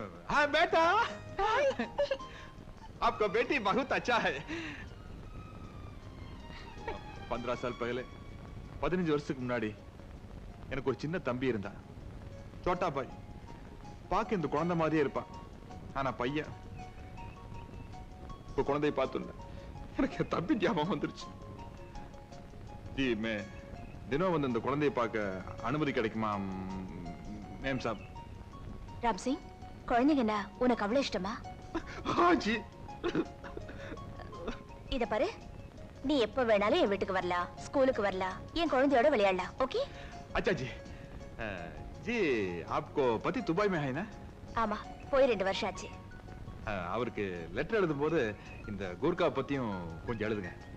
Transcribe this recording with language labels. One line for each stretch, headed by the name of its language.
Hindi: हाँ बेटा, आपका बेटी बहुत अच्छा है. 15 साल पहले
Tamil: 15 வருஷத்துக்கு முன்னாடி எனக்கு ஒரு சின்ன தம்பி இருந்தான்.
Hindi: சோட்டா பாய்.
Tamil: பாக்க இந்த குழந்தை மாதிரியே இருப்பான். ஆனா பையன். இப்போ குழந்தையை பார்த்துள்ள எனக்கு தம்பி ஞாபகம் வந்துருச்சு. ஜி மே தினம் வந்து இந்த குழந்தையை பார்க்க அனுமதி கிடைக்குமா மேம் சாப்? ராம்சிங், குழந்தைங்கன்னா உனக்கு அவ்வளவு இஷ்டமா?
Hindi: ஜி.
Tamil: இத பாரு, நீ எப்ப வேணாலும் என் வீட்டுக்கு வரலாம், ஸ்கூலுக்கு வரலாம், என் குழந்தையோட விளையாடலாம்.
English: Okay?
Hindi: अच्छा जी. जी आपको पति दुबई में है ना?
Tamil: ஆமா, போய் 2 வருஷம் ஆச்சு. அவருக்கு லெட்டர் எழுதும்போது இந்த கூர்கா பத்தியும் கொஞ்சம் எழுதுங்க.